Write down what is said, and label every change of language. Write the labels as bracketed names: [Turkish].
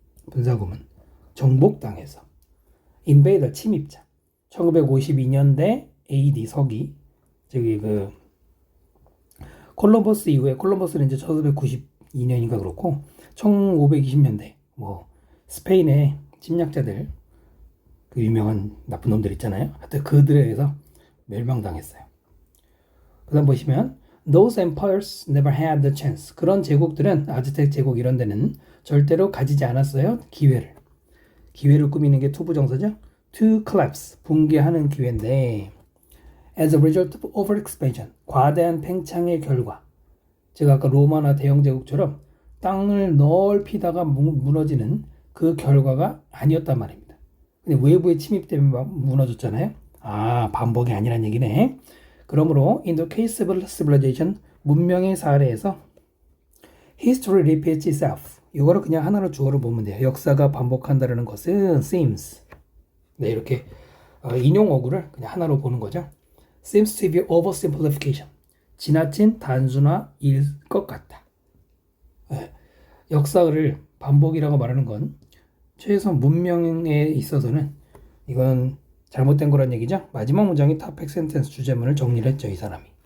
[Korean] 분사 구문 정복당해서 invader 침입자 1952년대 AD 서기 저기 그 콜럼버스 이후에 콜럼버스는 이제 1492년인가 그렇고 1520년대 뭐 스페인의 침략자들 그 유명한 나쁜 놈들 있잖아요. 하여튼 그들에 의해서 멸망당했어요. 그 다음 보시면 [English] Those empires never had the chance. [Korean] 그런 제국들은 아즈텍 제국 이런 데는 절대로 가지지 않았어요. 기회를 꾸미는 게 투부정사죠. [English] To collapse. [Korean] 붕괴하는 기회인데 [English] As a result of overexpansion. [Korean] 과대한 팽창의 결과. 제가 아까 로마나 대영 제국처럼 땅을 넓히다가 무너지는 그 결과가 아니었단 말입니다. 근데 외부의 침입 때문에 막 무너졌잖아요. 아, 반복이 아니란 얘기네. 그러므로 [English] in the case of civilization, [Korean] 문명의 사례에서 [English] history repeats itself. [Korean] 이거를 그냥 하나로 주어로 보면 돼요. 역사가 반복한다는 것은 seems. 네, 이렇게 인용어구를 그냥 하나로 보는 거죠. [English] seems to be oversimplification. [Korean] 지나친 단순화일 것 같다. 네, 역사를 반복이라고 말하는 건 최소한 문명에 있어서는 이건 잘못된 거란 얘기죠. 마지막 문장이 topic sentence 주제문을 정리를 했죠. 이 사람이.